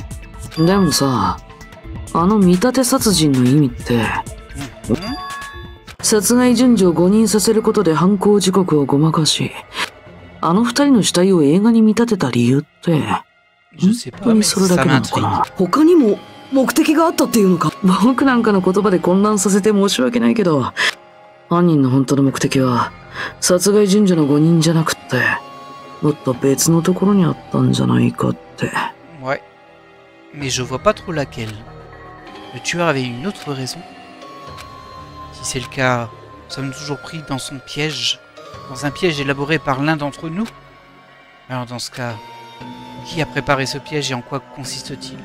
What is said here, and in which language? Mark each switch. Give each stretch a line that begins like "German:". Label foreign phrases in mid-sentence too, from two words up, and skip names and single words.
Japanese: でもさ、あの見立て殺人の意味って、殺害順序を誤認させることで犯行時刻をごまかし、あの2人の死体を映画に見立てた理由って、本当にそれだけなのかな。他にも目的があったっていうのか。僕なんかの言葉で混乱させて申し訳ないけど、犯人の本当の目的は殺害順序の誤認じゃなくって、もっと別のところにあったんじゃないかって。
French: Ouais, mais je vois pas trop laquelle. Le tueur avait une autre raison. Si c'est le cas, nous sommes toujours pris dans son piège, dans un piège élaboré par l'un d'entre nous. Alors dans ce cas, qui a préparé ce piège et en quoi consiste-t-il?